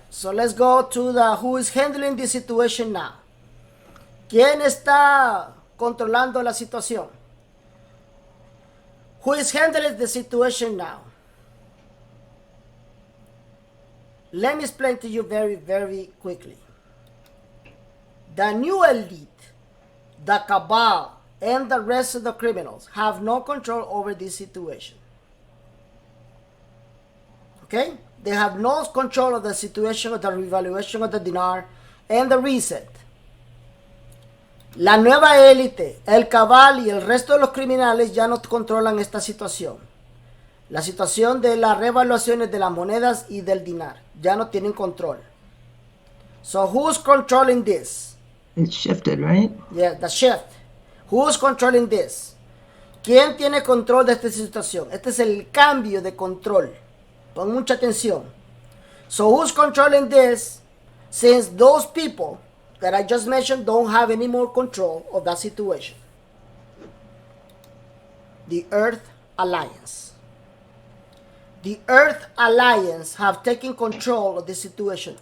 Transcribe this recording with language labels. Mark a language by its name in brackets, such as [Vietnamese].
[English] So let's go to who is handling the situation now. [Spanish] ¿Quién está controlando la situación? [English] Who is handling the situation now? Let me explain to you very, very quickly. The new elite, the cabal, and the rest of the criminals have no control over this situation. Okay? They have no control of the situation of the revaluation of the dinar and the reset. [Spanish] La nueva élite, el cabal y el resto de los criminales ya no controlan esta situación. La situación de las revaluaciones de las monedas y del dinar ya no tienen control. [English] So who's controlling this? It's shifted, right? Yeah, the shift. Who's controlling this? [Spanish] ¿Quién tiene control de esta situación? Este es el cambio de control. Pon mucha atención. [English] So who's controlling this? Since those people that I just mentioned don't have any more control of that situation. The Earth Alliance. The Earth Alliance have taken control of the situation.